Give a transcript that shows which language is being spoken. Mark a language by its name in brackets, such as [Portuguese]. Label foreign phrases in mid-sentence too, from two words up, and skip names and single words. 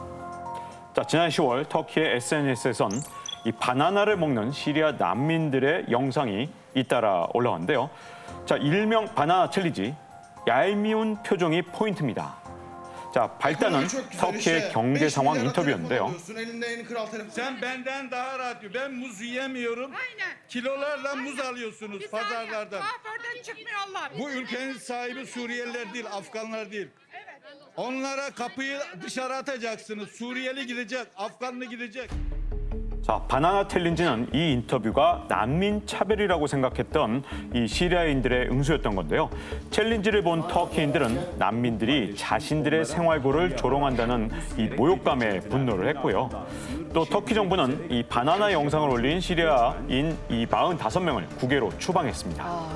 [Korean] 자, 지난 10월 터키의 SNS에선 이 바나나를 먹는 시리아 난민들의 영상이 잇따라 올라왔는데요. 자, 일명 바나나 챌린지, 얄미운 표정이 포인트입니다. 자, 발단은 터키의 경제 상황 인터뷰였는데요. [Turkish] Sen benden daha rahat diyor. Ben muz yiyemiyorum. Aynen. Kilolarla muz alıyorsunuz Bir saniye, pazarlardan. kuaförden çıkmıyorlar. Bu ülkenin sahibi Suriyeliler değil, Afganlar değil. Onlara kapıyı dışarı atacaksınız. Suriyeli gidecek, Afganlı gidecek. [Korean] 자, 바나나 챌린지는 이 인터뷰가 난민 차별이라고 생각했던 이 시리아인들의 응수였던 건데요. 챌린지를 본 터키인들은 난민들이 자신들의 생활고를 조롱한다는 이 모욕감에 분노를 했고요. 또 터키 정부는 이 바나나 영상을 올린 시리아인 이 45명을 국외로 추방했습니다.